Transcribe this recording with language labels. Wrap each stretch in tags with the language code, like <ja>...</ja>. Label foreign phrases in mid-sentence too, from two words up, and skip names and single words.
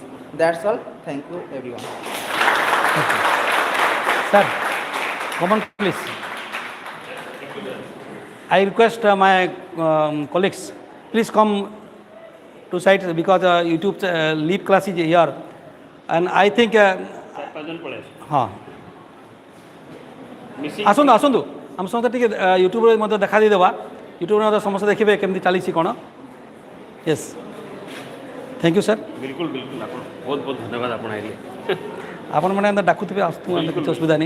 <en>That's all. Thank you, everyone. Sir, come on, please. I request my colleagues, please come to site because YouTube leap class is here, and I think</en> <or>ଆସନ୍ତୁ ଆସନ୍ତୁ ଆମ ସମସ୍ତେ ଟିକେ ୟୁଟ୍ୟୁବରେ ମଧ୍ୟ ଦେଖା ଦେଇଦେବା ୟୁଟ୍ୟୁବରେ ମଧ୍ୟ ସମସ୍ତେ ଦେଖିବେ କେମିତି ଚାଲିଛି କ'ଣ</or> <en>yes thank you sir</en> <or>ବିଲକୁଲ ବିଲକୁଲ ଆପଣ ବହୁତ ବହୁତ ଧନ୍ୟବାଦ ଆପଣ ଆଇଲେ ଆପଣମାନେ ଏନ୍ତା ଡାକୁଥିବେ ଆସୁଥିବେ କିଛି ଅସୁବିଧା ନାହିଁ</or>